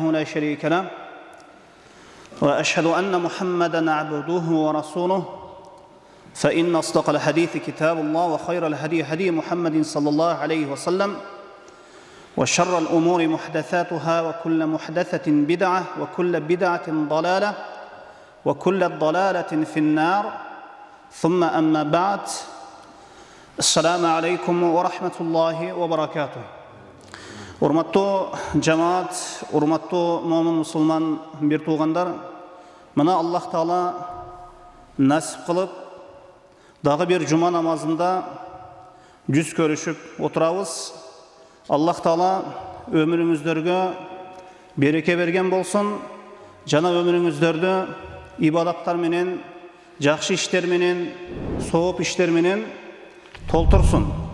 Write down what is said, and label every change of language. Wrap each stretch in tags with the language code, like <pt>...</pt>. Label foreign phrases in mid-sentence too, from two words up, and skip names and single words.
<ar>لا شريك له وأشهد أن محمدًا عبده ورسوله فإن أصدق الحديث كتاب الله وخير الهدي هدي محمد صلى الله عليه وسلم وشر الأمور محدثاتها وكل محدثة بدعة وكل بدعة ضلالة وكل ضلالة في النار ثم أما بعد السلام عليكم ورحمة الله وبركاته.</ar> <ky>Урматтуу жамаат, урматтуу момун мусулман бир туугандар, мына Аллах Таала насип кылып, дагы бир жума намазында жүз көрүшүп отурабыз. Аллах Таала өмүрүңүздөргө береке берген болсун, жана өмүрүңүздөрдү ибадаттар менен, жакшы иштер менен, сооп иштер менен толтурсун.</ky>